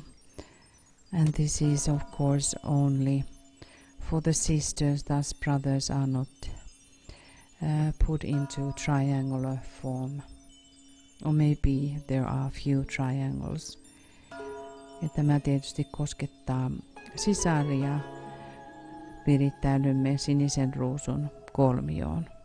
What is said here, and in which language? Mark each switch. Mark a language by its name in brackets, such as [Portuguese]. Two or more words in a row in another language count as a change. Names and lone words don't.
[English] and this is of course only for the sisters, thus brothers are not put into triangular form, or maybe there are few triangles. [Finnish] Ja tämä tietysti koskettaa sisaria. Virittäydymme sinisen ruusun kolmioon.